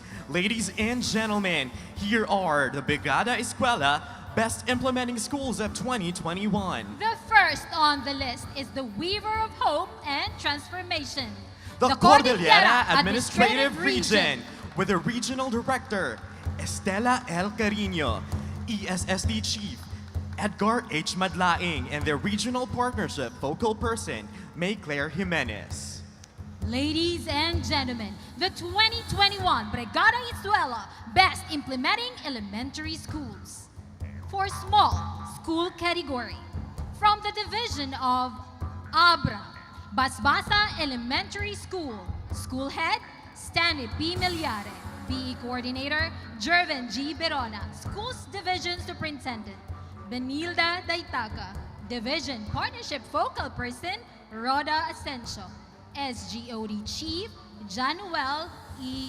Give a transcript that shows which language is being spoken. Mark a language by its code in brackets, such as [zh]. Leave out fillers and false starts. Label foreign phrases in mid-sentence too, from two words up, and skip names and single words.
[en] Ladies and gentlemen, here are the Brigada Eskwela Best Implementing Schools of 2021. The first on the list is the Weaver of Hope and Transformation, The Cordillera Administrative Region, with the Regional Director, Estela L. Carino, ESSD Chief, Edgar H. Madlaing, and their Regional Partnership Focal Person, May Claire Jimenez. Ladies and gentlemen, the 2021 Brigada Eskwela Best Implementing Elementary Schools. For small school category, from the division of Abra, Basbasa Elementary School, School Head, Stanley P. Milyare, BE Coordinator, Jervin G. Berona, Schools Division Superintendent, Benilda Daitaga, Division Partnership Focal Person, Rhoda Asensio, SGOD Chief, Januel E.